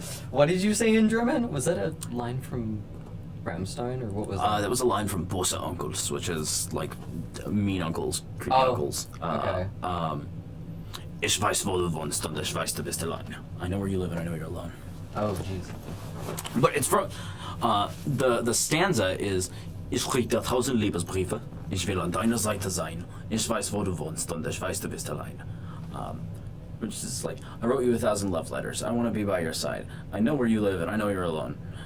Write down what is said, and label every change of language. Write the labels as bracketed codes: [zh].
[en] What did you say in German? Was that a line from Rammstein, or what was that? That was a line from Böse Uncles, which is like mean uncles, creepy Oh, uncles. okay. [de] Ich weiß, wo du wohnst und ich weiß, du bist allein. [en] I know where you live and I know you're alone. Oh, jeez. But it's from the stanza is [de] Ich krieg dir 1000 Liebesbriefe, ich will an deiner Seite sein. Ich weiß, wo du wohnst und ich weiß, du bist allein. [en] Which is like, I wrote you 1,000 love letters. I want to be by your side. I know where you live and I know you're alone.